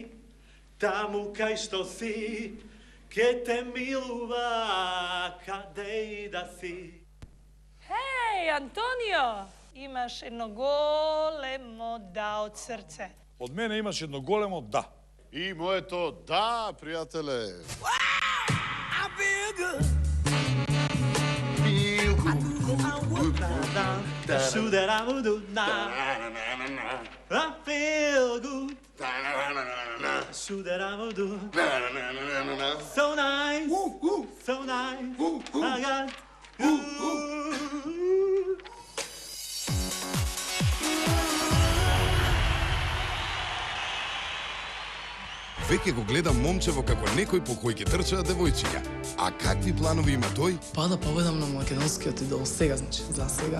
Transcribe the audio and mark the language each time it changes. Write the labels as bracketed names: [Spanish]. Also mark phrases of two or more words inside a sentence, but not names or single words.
[Macedonian] Таму кај што си ке те милува каде и да си. Хеј, Антонио! Имаш едно големо да од срце. Од мене имаш едно големо да. И моето да, пријателе. [English] I feel good. So nice, so nice. I got [Macedonian] Веќе го гледам момчево како некој по кој ќе трчаат девојчиња. А какви планови има тој? Па да победам на македонскиот идол сега, значи, за сега.